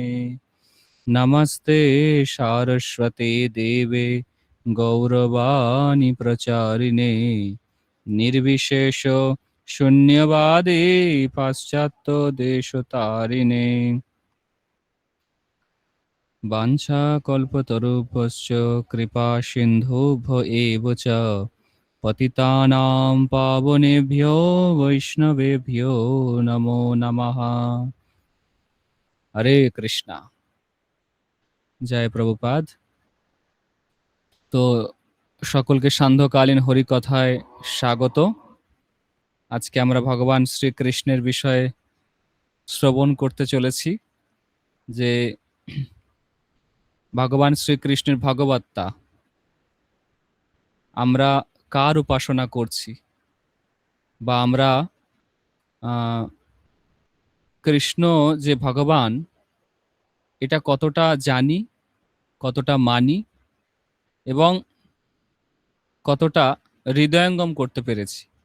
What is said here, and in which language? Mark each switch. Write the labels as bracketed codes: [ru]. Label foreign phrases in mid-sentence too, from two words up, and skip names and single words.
[sa] नमस्ते सारस्वते देवे गौरवाणी प्रचारिणे निर्विशेष शून्यवादे पाश्चात्य देशतारिणे वाञ्छाकल्पतरुभ्यश्च कृपा सिन्धुभ्य एव च पतितानां पावनेभ्यो वैष्णवेभ्यो नमो नमः। हरे कृष्णा। जय प्रभुपाद। [bn] তো সকলকে সান্ধ্যকালীন হরিকথায় স্বাগত। আজকে আমরা ভগবান শ্রীকৃষ্ণের বিষয়ে শ্রবণ করতে চলেছি যে ভগবান শ্রীকৃষ্ণের ভগবত্তা আমরা কার উপাসনা করছি বা আমরা কৃষ্ণ যে ভগবান এটা কতটা জানি, কতটা মানি এবং কতটা হৃদয়ঙ্গম করতে পেরেছি।